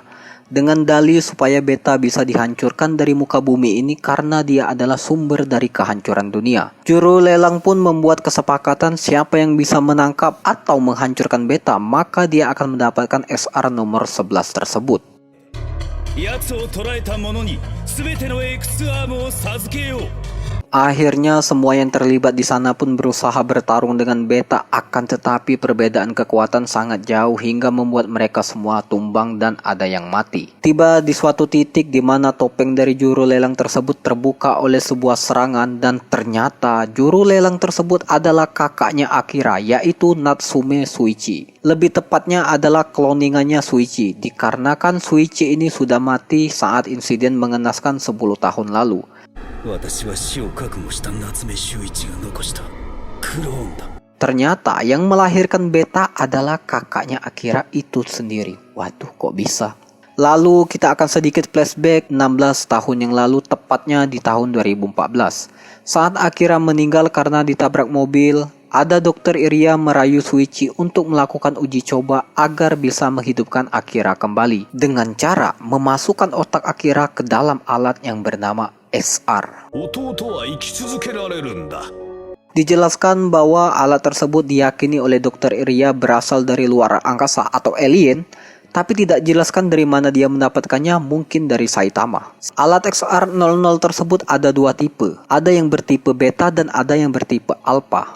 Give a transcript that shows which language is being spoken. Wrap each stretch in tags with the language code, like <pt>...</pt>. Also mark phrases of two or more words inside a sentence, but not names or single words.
<id>Dengan dalih supaya Beta bisa dihancurkan dari muka bumi ini karena dia adalah sumber dari kehancuran dunia. Juru lelang pun membuat kesepakatan siapa yang bisa menangkap atau menghancurkan Beta, maka dia akan mendapatkan XR nomor 11 tersebut.</id> <ja>奴を捕らえた者に全ての X アームを授けよう。</ja> <id>Akhirnya semua yang terlibat di sana pun berusaha bertarung dengan Beta, akan tetapi perbedaan kekuatan sangat jauh hingga membuat mereka semua tumbang dan ada yang mati. Tiba di suatu titik di mana topeng dari juru lelang tersebut terbuka oleh sebuah serangan dan ternyata juru lelang tersebut adalah kakaknya Akira, yaitu Natsume Shuichi. Lebih tepatnya adalah kloningannya Shuichi, dikarenakan Shuichi ini sudah mati saat insiden mengenaskan 10 tahun lalu.</id> <ja>私は死を覚悟した夏目秀一が残したクローンだ。</ja> <id>Ternyata yang melahirkan Beta adalah kakaknya Akira itu sendiri. Waduh, kok bisa? Lalu kita akan sedikit flashback 16 tahun yang lalu, tepatnya di tahun 2014. Saat Akira meninggal karena ditabrak mobil, ada dokter Iria merayu Shuichi untuk melakukan uji coba agar bisa menghidupkan Akira kembali dengan cara memasukkan otak Akira ke dalam alat yang bernama XR.</id> <ja>弟は生き続けられるんだ。</ja> <id>Dijelaskan bahwa alat tersebut diyakini oleh dokter Iria berasal dari luar angkasa atau alien, tapi tidak jelaskan dari mana dia mendapatkannya, mungkin dari Saitama. Alat XR00 tersebut ada 2 tipe, ada yang bertipe beta dan ada yang bertipe alpha.</id>